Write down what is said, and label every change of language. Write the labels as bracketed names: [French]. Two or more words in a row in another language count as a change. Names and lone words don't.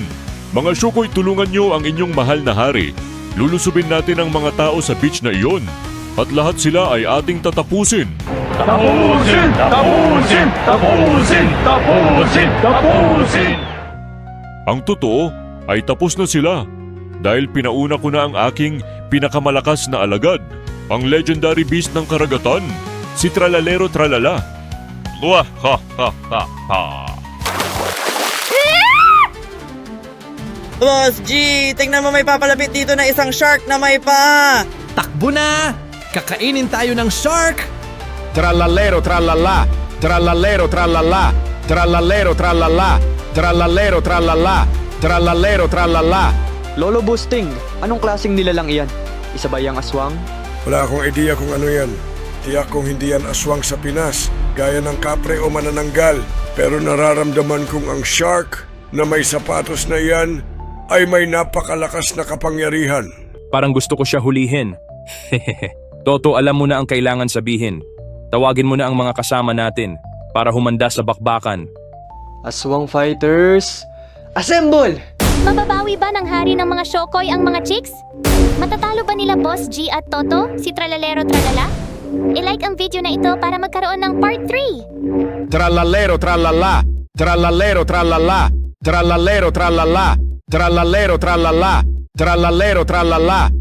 [Filipino] Mga syukoy, tulungan nyo ang inyong mahal na hari. Lulusubin natin ang mga tao sa beach na iyon at lahat sila ay ating tatapusin. Tapusin! Tapusin! Tapusin! Tapusin! Tapusin! Ang totoo ay tapos na sila dahil pinauna ko na ang aking pinakamalakas na alagad, ang [English] legendary beast [Filipino] ng karagatan, si Tralalero Tralala. Wah ha ha ha ha. Boss G, tingnan mo may papalapit dito na isang shark na may paa. Takbo na! Kakainin tayo ng shark! Tralalero tralala, tralalero tralala, tralalero tralala, tralalero tralala, tralalero tralala. Lolo Boosting, anong klaseng nilalang iyan? Isa ba yung aswang? Wala akong idea kung ano yan. Tiyak kung hindi yan aswang sa Pinas, gaya ng kapre o manananggal. Pero nararamdaman kong ang shark na may sapatos na yan ay may napakalakas na kapangyarihan. Parang gusto ko siya hulihin. Toto, alam mo na ang kailangan sabihin. Tawagin mo na ang mga kasama natin para humanda sa bakbakan. [English] Aswang fighters, assemble! [Filipino] Mababawi ba ng hari ng mga Shokoy ang mga chicks? Matatalo ba nila Boss G at Toto, si Tralalero Tralala? I-like ang video na ito para magkaroon ng part 3! Tralalero tralala, tralalero tralala, tralalero tralala, tralalero tralala, tralalero tralala.